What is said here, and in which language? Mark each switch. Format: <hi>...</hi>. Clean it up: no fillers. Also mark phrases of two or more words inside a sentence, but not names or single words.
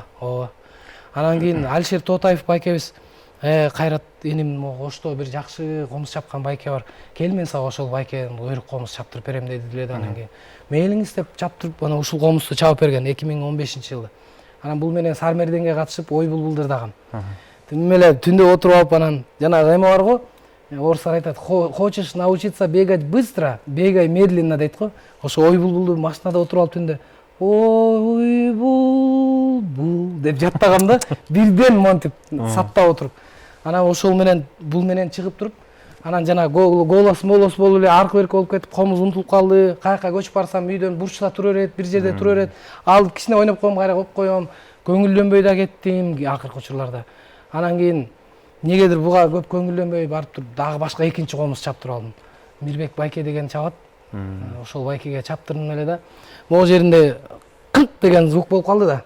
<ky>ооба анан кийин Алишер Тоотаев байкебиз кайрат иним кошто бир жакшы комуз чапкан байке бар кел мен сага ошол байкеден өрүк комуз чаптырып берем деди деле да анан кийин мейлиңиз деп чаптырып анан ушул комузду чабып берген 2015-жылы анан бул менен Сармерденге катышып ой булбул ырдагам тим эле түндө отуруп алып анан жанагы эме бар го орустар айтат</ky> <ru>хочешь научиться бегать быстро бегай медленно</ru> <ky>дейт го ошо ой булбулду машинада отуруп алып түндө ой булбул деп жаттагам да бирден монтип саптап отуруп анан ошол менен бул менен чыгып туруп анан жана голос болуп эле аркы берки болуп кетип комуз унутулуп калды каяка көчүп барсам үйдөн бурчта тура берет бир жерде тура берет алып кичине ойноп коем кайра коюп коем көңүлдөнбөй да кеттим акыркы учурларда анан кийин негедир буга көп көңүлдөнбөй барып туруп дагы башка экинчи комуз чаптырып алдым Мирбек байке деген чабат ошол байкеге чаптырдым эле да могу жеринде кык деген звук болуп калды да.</ky>